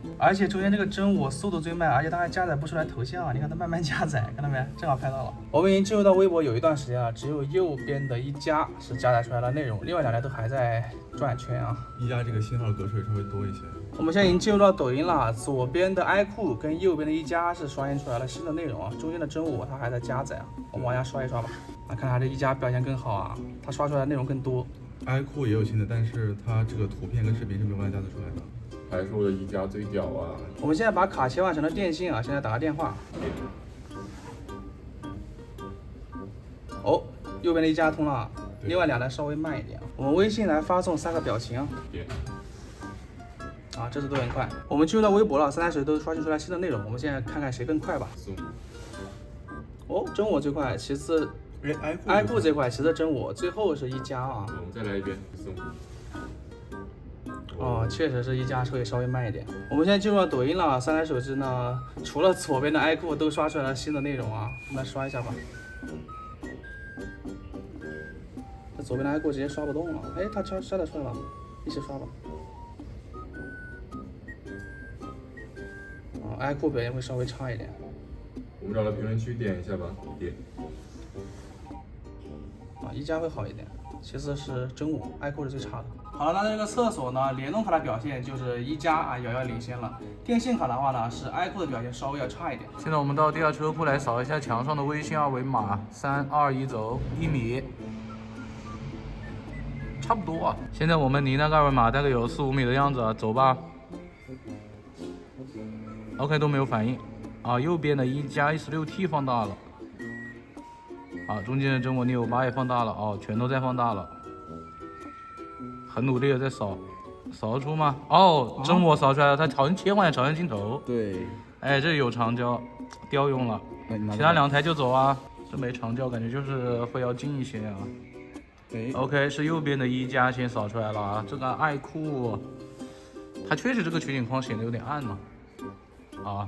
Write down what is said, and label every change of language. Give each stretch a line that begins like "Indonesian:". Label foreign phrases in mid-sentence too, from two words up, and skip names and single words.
Chinese: 而且中間這個真我速度最慢，而且它還加載不出來頭像啊！你看它慢慢加載，看到沒？正好拍到了。我們已經進入到微博有一段時間了，只有右邊的宜家是加載出來的內容，另外2台都還在轉圈啊。宜家這個信號格式稍微多一些。我們現在已經進入到抖音了，左邊的 iQOO 跟右邊的宜家是刷新出來了新的內容啊，中間的真我它還在加載啊，我們往下刷一刷吧。啊，看它這宜家表現更好啊，它刷出來的內容更多。 iQOO 也有新的，但是它這個圖片跟視頻是沒有辦法加載出來的。還是我的宜家最屌啊！我們現在把卡切換成了電信啊，現在打個電話。哦，右邊的宜家通了，另外2台稍微慢一點。我們微信來發送3個表情啊。啊，這次都很快。我們進入到微博了，3台手機都刷新出來新的內容。我們現在看看誰更快吧。哦，真我最快，其次。iQOO 這塊，其實真我，最後是宜家啊。我們再來一遍，送。哦，確實是宜家會稍微慢一點。我們現在進入到抖音了，3台手機呢，除了左邊的 iQOO 都刷出來了新的內容啊，我們來刷一下吧。這左邊的iQOO直接刷不動了，哎，它刷得出來了，一起刷吧。iQOO 表現會稍微差一點。我們找到評論區點一下吧，點。宜家會好一點，其次是真我，iQOO是最差的。好了，那這個廁所呢，聯動卡的表現就是宜家啊遙遙領先了。電信卡的話呢，是iQOO的表現稍微要差一點。現在我們到地下車庫來掃一下牆上的微信二維碼，3、2、1走，1米，差不多啊。現在我們離那個二維碼大概有4、5米的樣子啊，走吧。OK 都沒有反應啊，右邊的宜家 E16T 放大了。啊，中間的真我Neo 8也放大了哦，全都在放大了，很努力的在掃得出嗎？哦，真我掃出來了，它好像切換了朝向鏡頭。對，哎，這有長焦，調用了，其他2台就走啊，這沒長焦，感覺就是會要近一些啊。OK， 是右邊的宜家先掃出來了啊，這個iQOO，它確實這個取景框顯得有點暗了，啊。